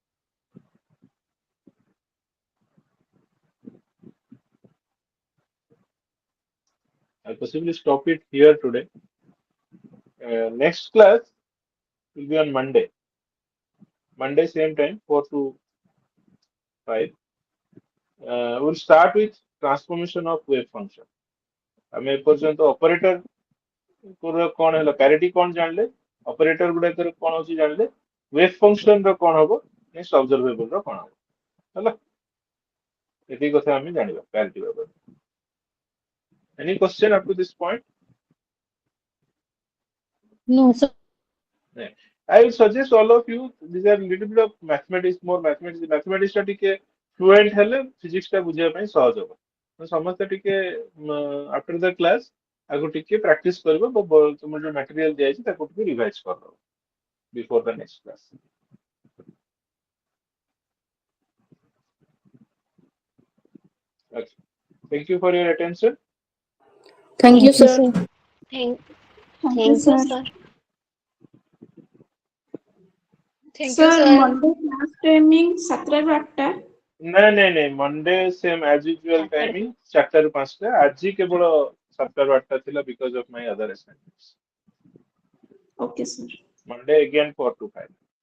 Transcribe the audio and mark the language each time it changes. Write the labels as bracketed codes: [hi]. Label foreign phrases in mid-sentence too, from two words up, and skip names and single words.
[en] I'll possibly stop it here today. Next class will be on Monday. Monday, same time, 4 to 5. We'll start with transformation of wave function. [or] ଆମେ ଏପର୍ଯ୍ୟନ୍ତ ଅପରେଟର କଣ ହେଲା, ପ୍ୟାରିଟି କଣ ଜାଣିଲେ, ଅପରେଟର ଗୁଡାକର କଣ ହଉଛି ଜାଣିଲେ, [en] wave function [or] ର କଣ ହବ, [en] next observable [or] ର କଣ ହବ. ହେଲା, ଏତିକି କଥା ଆମେ ଜାଣିବା ପ୍ୟାରିଟି ବାବଦରେ. [en] Any question up to this point? No, sir. Yeah. I will suggest all of you, these are little bit of mathematics, more mathematics. [or] Mathematics ଟା ଟିକେ fluent ହେଲେ physics ଟା ବୁଝିବା ପାଇଁ ସହଜ ହବ. ସମସ୍ତେ ଟିକେ [en] after the class [or] ଆଗକୁ ଟିକେ practice କରିବ, ତୁମର ଯୋଉ material ଦିଆଯାଇଛି ତାକୁ ଟିକେ revise କରିଦବ [en] before the next class. Okay. Thank you for your attention. Thank you, sir. Thank Thank you, you, sir. sir. Thank you, Sir, sir. Monday class timing 7 ରୁ 8ଟା. ନାଇଁ Monday same as usual timing 4 ରୁ 5ଟା. [or] ଆଜି କେବଳ 7 ରୁ 8ଟା ଥିଲା [en] because of my other assignments. Okay, sir. Monday again 4 to 5.